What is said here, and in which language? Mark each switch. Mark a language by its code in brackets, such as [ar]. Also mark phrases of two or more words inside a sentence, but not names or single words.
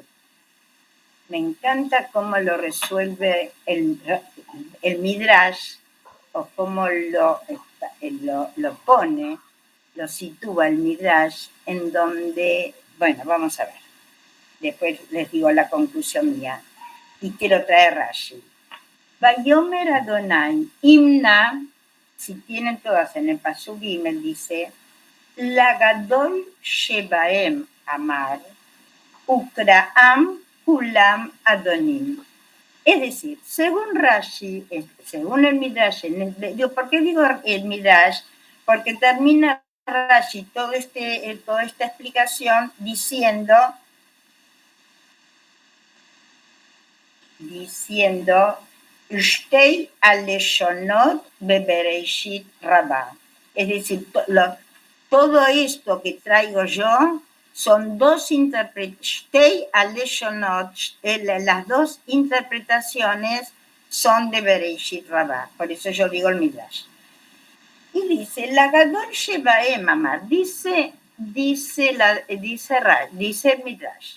[es] Me encanta cómo lo resuelve el Midrash, o cómo lo pone, lo sitúa el Midrash, en donde, bueno, vamos a ver, después les digo la conclusión mía, y quiero traer Rashi. [he] ויאמר אדוני, [es] Imna, si tienen todas en el pasuk Gimel, dice, [he] לגדול שבהם אמר, וקראם כולם אדונים. [es] Es decir, según Rashi, según el Midrash, ¿por qué digo el Midrash? Porque termina Rashi toda esta explicación diciendo [he] שתי הלשונות בבראשית רבה. [es] Es decir, todo esto que traigo yo son dos las dos interpretaciones son de Bereishit Rabá, por eso yo digo el Midrash. Y dice, [he] לגדול שבהם אמר, [es] dice el Midrash.